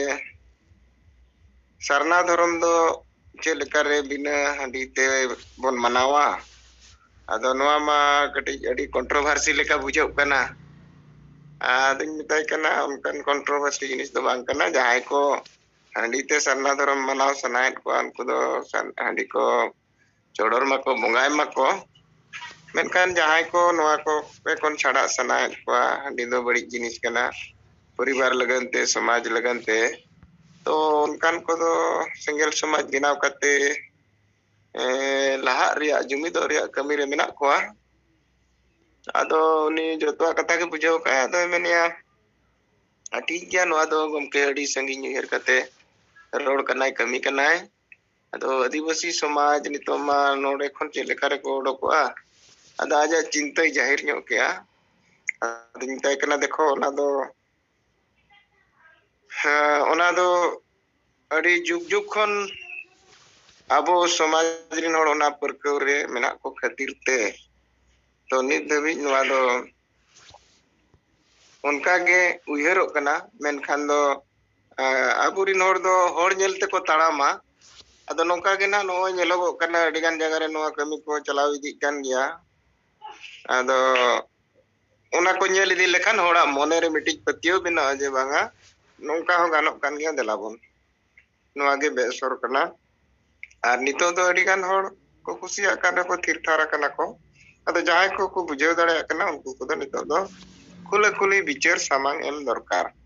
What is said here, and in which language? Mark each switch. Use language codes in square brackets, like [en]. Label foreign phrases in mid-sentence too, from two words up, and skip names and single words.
[sat] सरना धर्म दो चे लेकारे बिना हंडीते बन मनावा आदो नवा मा कटी अडी कंट्रोवर्सी लेका बुझो कना आदिन मिताय कना उनकन कंट्रोवर्सी जिनिस दो बांग कना जहाय को हंडीते सरना धर्म मनाव सनायत को उनको दो हंडी को चोडोर मको बंगाय मको मेनकान जहाय को नवा को पे कोन छाड़ा सनायत को हंडी दो बड़ी जिनिस कना परिवार लगनते समाज लगनते तो उनकान को दो सिंगल समाज गिनाव कते लाहा रिया जुमिदो रिया कमी रे मेना को आदो उनी जतवा कथा के बुझाव का आदो मेनिया ठीक गया नवा दो गमके अडी संगी उहर कते रोड कनाय कमी कनाय आदो आदिवासी समाज नितो मा नोडे खन चे लेखा रे को ओडोकवा आदो आज [hi] चिंता जाहिर [sat] नो केया आदो मिताय कना देखो ओना दो अडी जुग जुग खन आबो समाज रिन होड़ ओना परकव रे मेना को खातिर ते तो नित दबी नवा दो उनका गे उयहरो कना मेनखान दो आबुरिन होड़ दो होड़ नेलते को ताड़ामा आदो नोका गे ना नो नेलोगो कना अडिगान जगह रे नवा कमी को चलाव इदी कान गया आदो ओना को नेल इदी लेखान होड़ा मोने रे मिटिज पतियो बिना जे बांगा नोका हो गानो कान गया देलाबन नवा गे बेसर कना आर नितो दो अडिगान होड़ को कुसिया काना को थिरथारा कना को आदो जहाय को बुझाव दाड़े कना उनको को दो नितो दो [hi] खुले खुले विचार [sat] सामांग एम दरकार